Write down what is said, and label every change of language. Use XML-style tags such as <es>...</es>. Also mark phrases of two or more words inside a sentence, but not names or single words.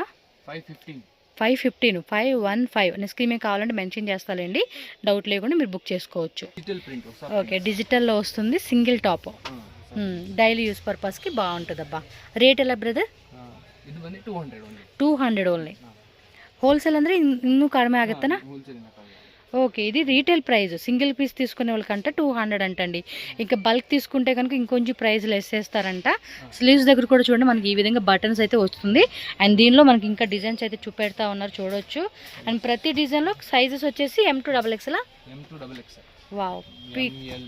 <te>515 515 నేను స్క్రీన్ మీద కావాలంటే మెన్షన్ చేస్తానండి, డౌట్ లేకుండా మీరు బుక్ చేసుకోవచ్చు. ఓకే, డిజిటల్లో వస్తుంది,</te> <en>single top, daily use purpose</en> <te>బాగుంటుంది. అబ్బా రేట్ ఎలా బ్రదర్? 200 ఓన్లీ.</te> <kn>హోల్సేల్ ಅಂದರೆ ಇನ್ನೂ ಕಡಿಮೆ ಆಗುತ್ತಾ?</kn> <te>ఓకే, ఇది</te> <en>retail price. single piece</en> <te>తీసుకునే వాళ్ళకంటే 200 అంటండి. ఇంకా బల్క్ తీసుకుంటే కనుక ఇంకొంచెం</te> <en>price less</en> <te>చేస్తారంట. స్లీవ్స్ దగ్గర కూడా చూడండి మనకి ఈ విధంగా బటన్స్ అయితే వస్తుంది. అండ్ దీనిలో మనకి ఇంకా డిజైన్స్ అయితే చూపెడతా ఉన్నారు, చూడొచ్చు. అండ్ ప్రతి డిజైన్లో సైజెస్ వచ్చేసి M2 XXL.</te>